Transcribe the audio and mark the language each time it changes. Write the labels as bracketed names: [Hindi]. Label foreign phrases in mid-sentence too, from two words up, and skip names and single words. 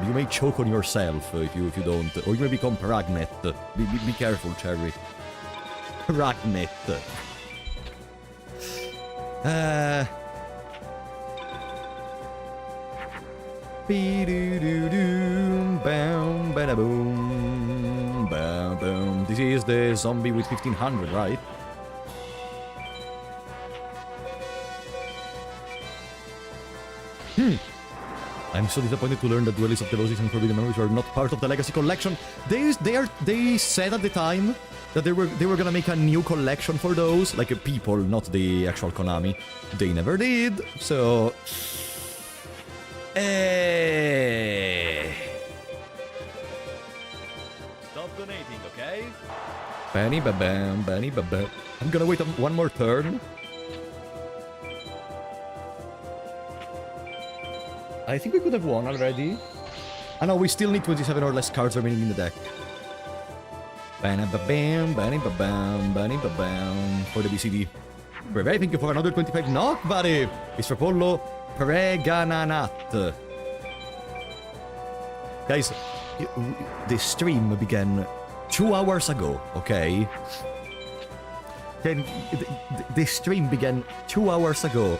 [English] You may choke on yourself if you don't, or you may become pregnant. Be careful, Cherry. Pregnant. Be-do-do-do, bam, ba-da-boom, bam, boom. This is the zombie with 1500, right? I'm so disappointed to learn that Duelists of Devosis and Forbidden Memories were not part of the Legacy Collection. They said at the time that they were gonna make a new collection for those, like people, not the actual Konami. They never did, so... Stop donating, okay? Benny ba-bam, Benny ba-bam. I'm gonna wait one more turn. I think we could have won already. I know we still need 27 or less cards remaining in the deck. Benny ba-bam, Benny ba-bam, Benny ba-bam for the BCD. Breve, thank you for another 25 knock, buddy. It's for Pollo Pregananat. Guys, the stream began 2 hours ago, okay? Then the stream began 2 hours ago.